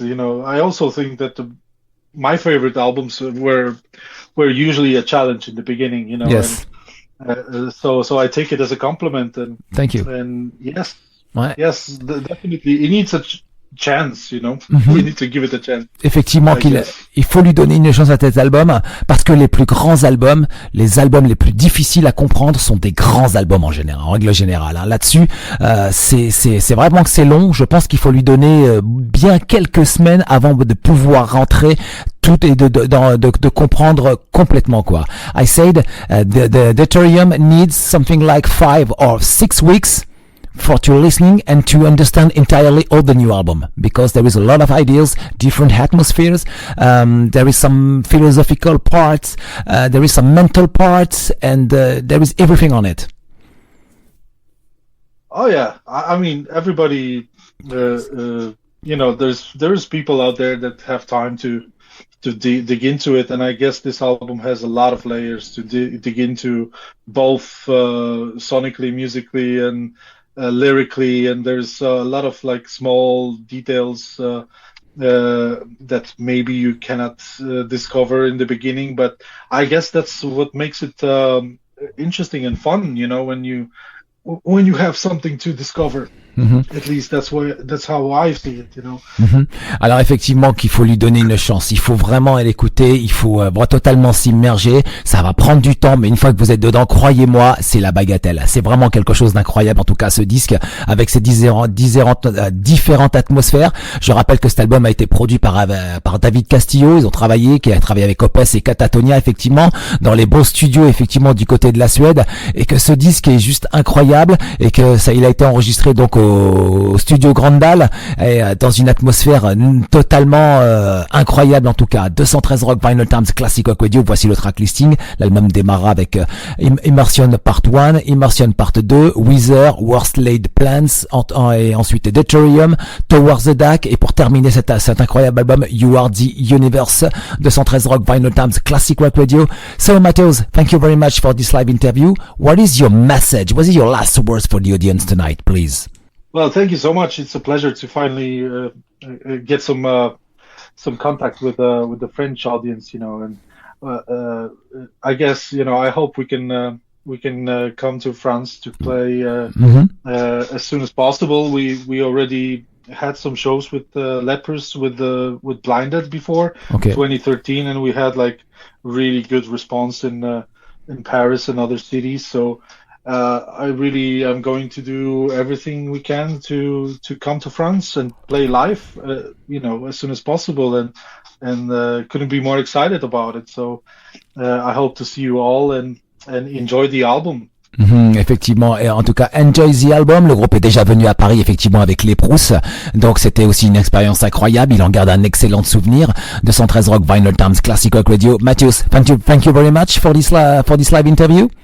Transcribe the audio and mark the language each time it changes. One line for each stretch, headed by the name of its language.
English: I also think that my favorite albums were usually a challenge in the beginning. Yes. And, so I take it as a compliment. And thank you. And yes,
French: ouais.
English: Yes, definitely, it needs a chance. We need to give it a chance.
French: Effectivement, il faut lui donner une chance à cet album, parce que les plus grands albums, les albums les plus difficiles à comprendre sont des grands albums en règle générale. Là-dessus, c'est vraiment que c'est long. Je pense qu'il faut lui donner bien quelques semaines avant de pouvoir rentrer tout et de comprendre complètement quoi.
English: I said the Deuterium needs something like 5 or 6 weeks for to listening and to understand entirely all the new album, because there is a lot of ideas, different atmospheres, there is some philosophical parts, there is some mental parts, and there is everything on it. Oh yeah, I mean everybody, there's people out there that have time to dig into it, and I guess this album has a lot of layers to dig into, both sonically, musically, and lyrically, and there's a lot of like small details that maybe you cannot discover in the beginning, but I guess that's what makes it interesting and fun, when you have something to discover. At least that's how I see it,
French: Alors effectivement qu'il faut lui donner une chance, il faut vraiment l'écouter, il faut totalement s'immerger, ça va prendre du temps, mais une fois que vous êtes dedans, croyez-moi, c'est la bagatelle. C'est vraiment quelque chose d'incroyable, en tout cas ce disque, avec ses différentes atmosphères. Je rappelle que cet album a été produit par David Castillo, qui a travaillé avec Peut et Catatonia, effectivement, dans les beaux studios, effectivement, du côté de la Suède, et que ce disque est juste incroyable, et que il a été enregistré donc au studio Grandal, et dans une atmosphère totalement incroyable en tout cas. 213 Rock Vinyl Times Classic Rock Radio, voici le track listing. L'album démarra avec Immersion Part 1, Immersion Part 2, Wither, Worst Laid Plans, et ensuite Deuterium, Towards the Dark, et pour terminer cet incroyable album, You Are the Universe. 213 Rock Vinyl Times Classic Rock Radio.
English: So Mateusz, thank you very much for this live interview. What is your message? What is your last words for the audience tonight, please? Well, thank you so much. It's a pleasure to finally get some contact with the French audience, and I guess I hope we can come to France to play as soon as possible. We already had some shows with Lepers with Blindead before, 2013, and we had like really good response in Paris and other cities. So I really am going to do everything we can to come to France and play live, as soon as possible, and couldn't be more excited about it. So I hope to see you all and enjoy the album.
French: Effectivement, et en tout cas
English: enjoy the album.
French: Le groupe est déjà venu à Paris effectivement avec les Prousses, donc c'était aussi une expérience incroyable. Il en garde un excellent souvenir. 213 Rock Vinyl Times Classic Rock Radio.
English: Mateusz, thank you very much for this live interview.